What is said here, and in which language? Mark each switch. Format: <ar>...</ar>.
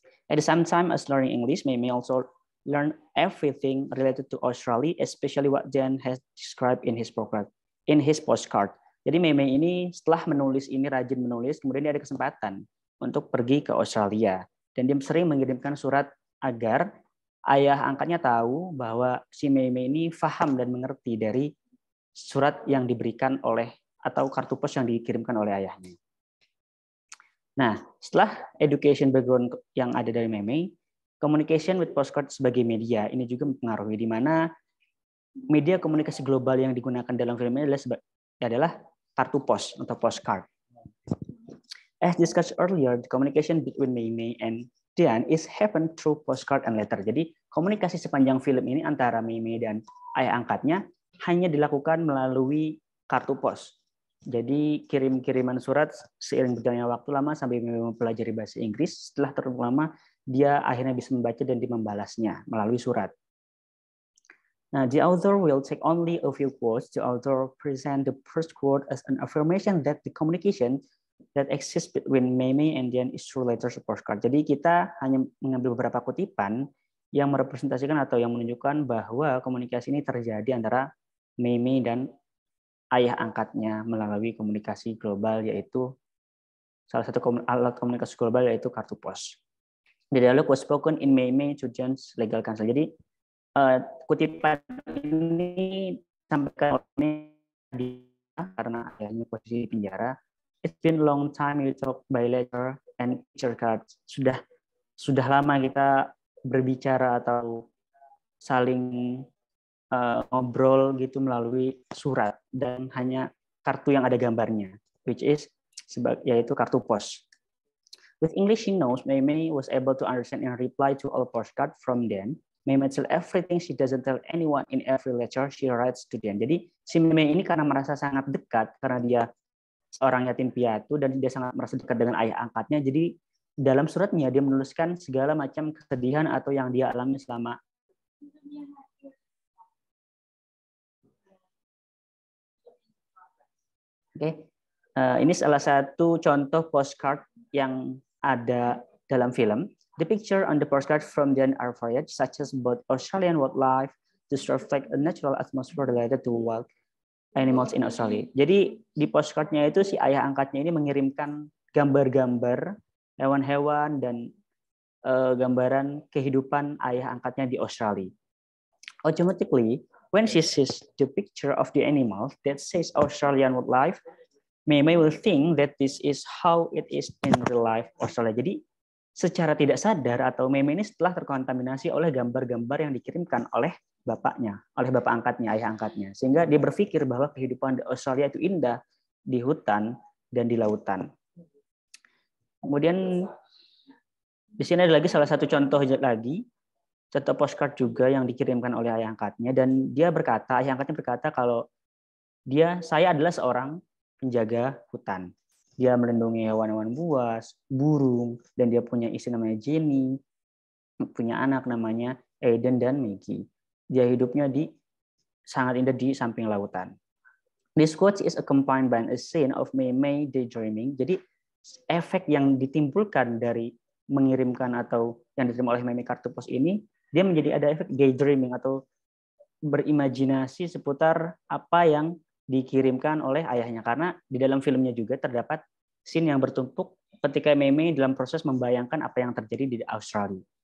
<en>At the same time as learning English, Mei Mei also learn everything related to Australia, especially what Dan has described in his postcard.</en> <id>Jadi Mei Mei ini setelah menulis ini, rajin menulis, kemudian dia ada kesempatan untuk pergi ke Australia. Dan dia sering mengirimkan surat agar ayah angkatnya tahu bahwa si Mei Mei ini paham dan mengerti dari surat yang diberikan oleh atau kartu pos yang dikirimkan oleh ayahnya. Nah, setelah</id> <en>education background</en> <id>yang ada dari Mei Mei,</id> <en>communication with postcard</en> <id>sebagai media ini juga mempengaruhi, di mana media komunikasi global yang digunakan dalam film ini adalah kartu pos atau postcard.</id> <en>As discussed earlier, the communication between Mei Mei and Dan is happen through postcard and letter.</en> <id>Jadi komunikasi sepanjang film ini antara Mei Mei dan ayah angkatnya hanya dilakukan melalui kartu pos. Jadi kirim-kiriman surat seiring berjalannya waktu lama sampai mempelajari bahasa Inggris. Setelah terlalu lama, dia akhirnya bisa membaca dan membalasnya melalui surat.</id> <en>Now, the author will take only a few quotes. The author present the first quote as an affirmation that the communication that exists between Mei Mei and Dan is through letters or postcard.</en> <id>Jadi kita hanya mengambil beberapa kutipan yang merepresentasikan atau yang menunjukkan bahwa komunikasi ini terjadi antara Mei Mei dan ayah angkatnya melalui komunikasi global, yaitu salah satu alat komunikasi global yaitu kartu pos.</id> <en>The dialogue was spoken in Mei Mei to Dan's legal counsel.</en> <id>Jadi kutipan ini sampaikan oleh dia karena ayahnya posisi di penjara.</id> <en>It's been a long time we talk by letter and picture cards.</en> <id>Sudah lama kita berbicara atau saling ngobrol gitu melalui surat dan hanya kartu yang ada gambarnya,</id> <en>which is</en> <id>yaitu kartu pos.</id> <en>With English she knows, Mei Mei was able to understand and reply to all postcard from Dan. Mei Mei tell everything she doesn't tell anyone in every letter she writes to Dan.</en> <id>Jadi si Mei Mei ini karena merasa sangat dekat karena dia seorang yatim piatu dan dia sangat merasa dekat dengan ayah angkatnya. Jadi dalam suratnya dia menuliskan segala macam kesedihan atau yang dia alami selama ini salah satu contoh postcard yang ada dalam film.</id> <en>The picture on the postcard from Dan are varied, such as both Australian wildlife to reflect a natural atmosphere related to wild animals in Australia.</en> <id>Jadi di postcardnya itu si ayah angkatnya ini mengirimkan gambar-gambar hewan-hewan dan gambaran kehidupan ayah angkatnya di Australia.</id> <en>Automatically, when she sees the picture of the animal that says Australian wildlife, Mei Mei will think that this is how it is in real life Australia.</en> <id>Jadi secara tidak sadar atau Mei Mei ini setelah terkontaminasi oleh gambar-gambar yang dikirimkan oleh bapaknya, oleh bapak angkatnya, ayah angkatnya, sehingga dia berpikir bahwa kehidupan di Australia itu indah di hutan dan di lautan. Kemudian di sini ada lagi salah satu contoh lagi. Contoh postcard juga yang dikirimkan oleh ayah angkatnya, dan dia berkata, ayah angkatnya berkata kalau saya adalah seorang penjaga hutan. Dia melindungi hewan-hewan buas, burung, dan dia punya istri namanya Jenny, punya anak namanya Aiden dan Maggie. Dia hidupnya sangat indah di samping lautan.</id> <en>This quote is accompanied by a scene of Mei Mei daydreaming.</en> <id>Jadi efek yang ditimbulkan dari mengirimkan atau yang diterima oleh Mei Mei kartu pos ini, dia menjadi ada efek daydreaming atau berimajinasi seputar apa yang dikirimkan oleh ayahnya. Karena di dalam filmnya juga terdapat scene yang bertumpuk ketika Mei Mei dalam proses membayangkan apa yang terjadi di Australia.</id>